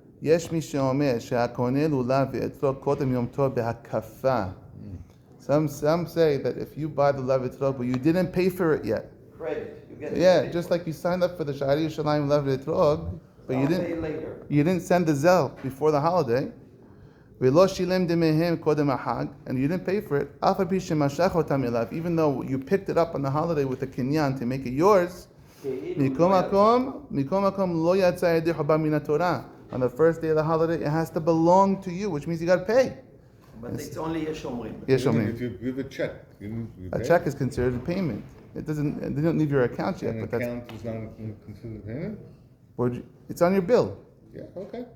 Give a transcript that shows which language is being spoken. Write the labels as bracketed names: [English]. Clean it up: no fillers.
[Hebrew] יש מי שאומר שהקונה לולב ואתרוג קודם יום טוב בהקפה. [English] Some say that if you buy the lulav etrog but you didn't pay for it yet. Credit. You get Just like you signed up for the Shaarey Yerushalayim lulav etrog, but you didn't send the zel before the holiday. [Hebrew] ולא שילם דמיהם קודם החג, [English] and you didn't pay for it. [Hebrew] אף על פי שמשך אותם אליו, [English] even though you picked it up on the holiday with a kinyan to make it yours. [Hebrew] מכל מקום לא יצא ידי חובה מן התורה. [English] On the first day of the holiday, it has to belong to you, which means you got to pay. But it's only Yeshomrim. If you give a check, you a check is considered a payment. It didn't leave your account yet. An but account is not considered payment? It's on your bill. Yeah, okay.